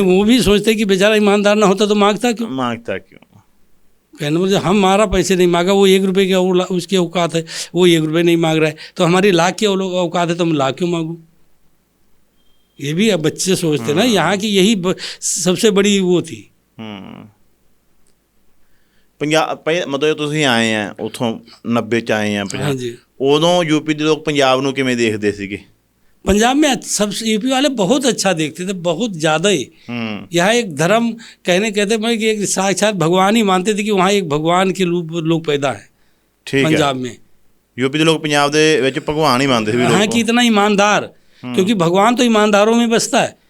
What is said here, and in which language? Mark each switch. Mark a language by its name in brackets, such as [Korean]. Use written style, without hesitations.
[Hindi] वो भी सोचते कि बेचारा ईमानदार ना होता तो मांगता क्यों। कहने मुझे हमारा पैसे नहीं मांगा, वो 1 रुपये का उसकी औकात है, वो 1 रुपये नहीं मांग रहा है, तो हमारी लाख की औकात है तो हम लाख क्यों मांगूँ? ये भी अब बच्चे सोचते ना, यहाँ की यही सबसे बड़ी वो थी। [Punjabi] पंजाब मतलब ਤੁਸੀਂ ਆਏ ਆ ਉਥੋਂ 90 ਚ ਆਏ ਆ [Hindi] हाँ जी। [Punjabi] ਉਦੋਂ यूपी ਦੇ ਲੋਕ ਪੰਜਾਬ ਨੂੰ ਕਿਵੇਂ ਦੇਖਦੇ ਸੀਗੇ? [Hindi] पंजाब में सब यूपी वाले बहुत अच्छा देखते थे, बहुत ज़्यादा ही। यहाँ एक धर्म कहते मैं कि एक साक्षात भगवान ही मानते थे कि वहाँ एक भगवान के रूप लोग पैदा है पंजाब में। यूपी के लोग पंजाब [Punjabi] दे विच [Hindi] भगवान ही मानते थे। हाँ, कि इतना ईमानदार, क्योंकि भगवान तो ईमानदारों में बसता है।